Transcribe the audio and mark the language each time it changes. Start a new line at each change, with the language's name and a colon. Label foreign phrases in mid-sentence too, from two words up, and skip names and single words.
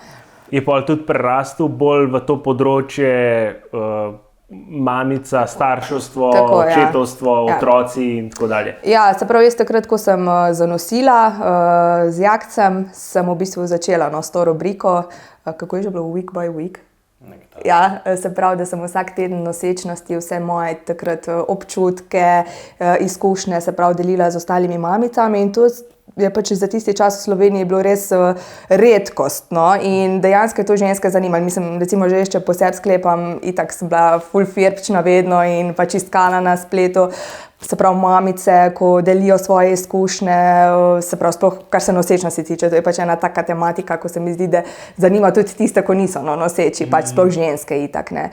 Slovenian: Je pa tudi prerastel bolj v to področje mamica, starševstvo, očetovstvo, otroci in tako dalje. Ja, se pravi, jaz takrat, ko sem zanosila z Jakcem, sem v bistvu začela s to rubriko, kako je že bilo,
English: week by week?
Slovenian: Ja, se pravi, da sem vsak teden nosečnosti vse moje takrat občutke, izkušnje, se pravi, delila z ostalimi mamicami in to je pač za tisti čas v Sloveniji bilo res redkost, no, in dejansko je to ženske zanimalo. Mislim, recimo že če po sebi sklepam, itak sem bila ful firpčna vedno in pač iskala na spletu, se pravi, mamice, ko delijo svoje izkušnje, se pravi, sploh kar se nosečnosti tiče, to je pač ena taka tematika, ko se mi zdi, da zanima tudi tiste, ko niso noseči, pač sploh ženske itak, ne.